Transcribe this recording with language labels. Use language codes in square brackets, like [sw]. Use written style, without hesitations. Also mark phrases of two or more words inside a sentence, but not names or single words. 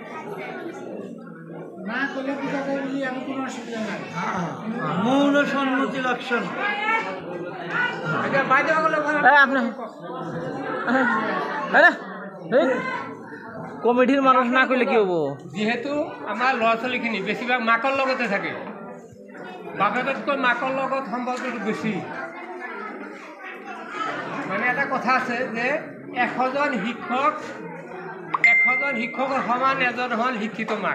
[bn] মৌন সম্মতি লক্ষণ। কমিটির মানুষ না করলে কি হবো? [as] যিহেতু আমাৰ ল'ৰা ছোৱালীখিনি বেছিভাগ মাকৰ লগতে থাকে, বাপেকতকৈ মাকৰ লগত সম্পৰ্কটো বেছি। মানে এটা কথা আছে যে 100জন শিক্ষকৰ সমান এজন হ'ল শিক্ষিত মাক।